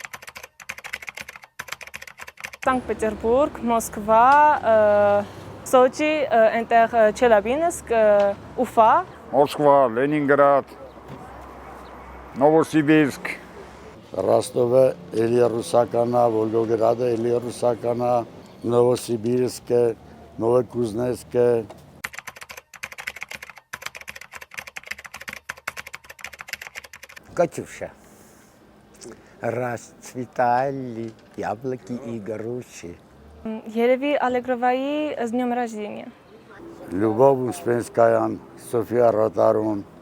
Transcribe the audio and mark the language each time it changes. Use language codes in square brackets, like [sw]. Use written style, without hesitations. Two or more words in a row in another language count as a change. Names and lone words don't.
[hy] Սանկտ Պետերբուրգ, Մոսկվա, Սոչի, այնտեղ Չելաբինսկ, Ուֆա, Մոսկվա, Լենինգրադ, Նովոսիբիրսկ, Ռոստովը էլի ռուսական է, Վոլգոգրադը էլի ռուսական է, Նովոսիբիրսկը, Նովոկուզնեցկը։ [ru] Катюша, расцветали яблоки и груши. [hy] Երևի Ալեգրովայի [ru] с днем рождения։ [hy] Լյուբով Ուսպենսկայան, Սոֆիա Ռոտարուն։